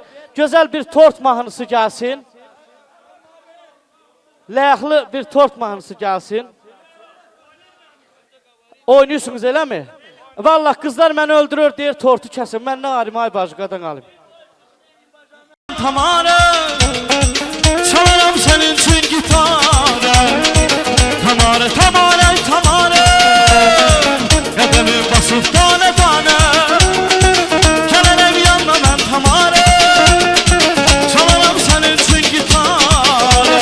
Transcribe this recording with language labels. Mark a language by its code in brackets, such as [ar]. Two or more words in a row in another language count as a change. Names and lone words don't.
[az] Gözəl bir tort mahnısı gəlsin. Ləyaqlı bir tort mahnısı gəlsin. [tr] Oynuyorsunuz eləmi? [az] Vallahi qızlar məni öldürür deyir tortu kəsin. Mən nə alim ay bacı qadan alim. Tamara, [tr] çalarım senin için gitara. [az] Tamara, tamara, tamara, qədəmim basıb tane tane. Gələrəm yanına mən tamara, [tr] çalarım senin için gitara.